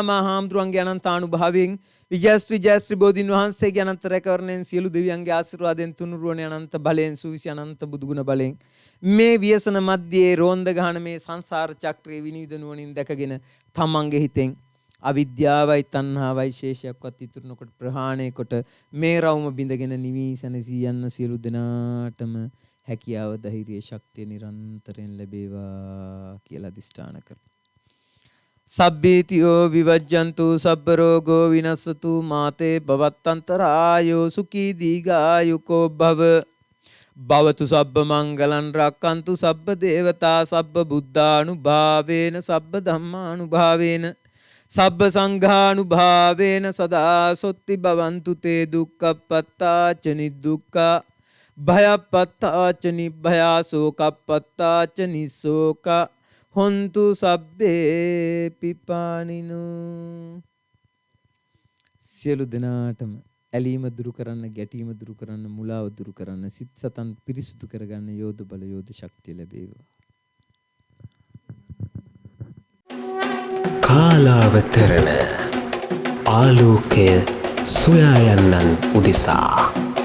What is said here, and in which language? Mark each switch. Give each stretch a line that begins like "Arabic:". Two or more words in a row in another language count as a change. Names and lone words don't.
Sinhala: මා හාමුදුරන්ගේ අනන්තානුභාවයෙන් විජයශ්‍රී බෝධීන් වහන්සේගේ අනන්ත රැකවරණයෙන් සියලු දෙවියන්ගේ ආශිර්වාදයෙන් තුනුරුවන අනන්ත බලයෙන් සුවිසි අනන්ත බුදුගුණ බලයෙන් මේ ව්‍යසන මැද්දේ රෝන්ද ගහන මේ සංසාර චක්‍රයේ විනිවිද නුවණින් දැකගෙන තමන්ගේ හිතෙන් අවිද්‍යාවයි තණ්හාවයි ශේෂයක්වත් ඉතුරු නොකොට ප්‍රහාණය කොට මේ රවුම බිඳගෙන නිවී සැනසී යන්න සියලු දෙනාටම හැකියාව ධෛර්ය ශක්තිය නිරන්තරයෙන් ලැබේවා කියලා අදිෂ්ඨාන කරමු.
Pali: සබ්බීතියෝ විවජ්ජන්තු සබ්බ රෝගෝ විනස්සතු මාතේ භවත්තන්තරායෝ සුඛී දීඝායුකෝ භව භවතු සබ්බ මංගලං රක්칸තු සබ්බ දේවතා සබ්බ බුද්ධානුභාවේන සබ්බ ධම්මානුභාවේන සබ්බ සංඝානුභාවේන සදා සොත්ති භවන්තු තේ දුක්ඛප්පත්තාච නිදුක්ඛා භයප්පත්තාච නිභයා සෝකප්පත්තාච නිසෝක හොන්තු සබ්බේ පිපානිනු.
Sinhala: සියලු දෙනාටම ඇලීම දුරු කරන්න, ගැටීම දුරු කරන්න, මුලාව දුරු කරන්න, සිත් සතන් පිරිසුදු කරගන්න යෝධ බල යෝධ ශක්තිය ලැබේවා. කාලාවතරණ ආලෝකය සොයා යන්නන් උදෙසා